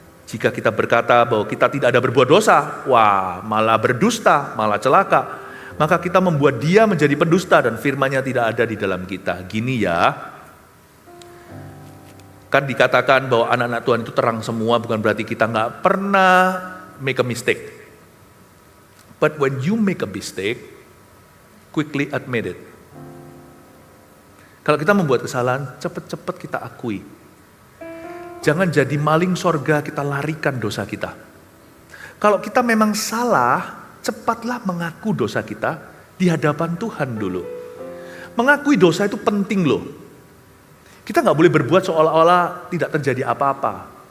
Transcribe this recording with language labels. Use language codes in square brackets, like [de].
[id] Jika kita berkata bahwa kita tidak ada berbuat dosa, wah malah berdusta, malah celaka, maka kita membuat Dia menjadi pendusta dan firman-Nya tidak ada di dalam kita. Gini ya, kan dikatakan bahwa anak-anak Tuhan itu terang semua, bukan berarti kita nggak pernah [en] make a mistake. But when you make a mistake, quickly admit it. [id] Kalau kita membuat kesalahan, cepat-cepat kita akui. Jangan jadi maling sorga, kita larikan dosa kita. Kalau kita memang salah, cepatlah mengaku dosa kita di hadapan Tuhan dulu. Mengakui dosa itu penting loh. Kita nggak boleh berbuat seolah-olah tidak terjadi apa-apa.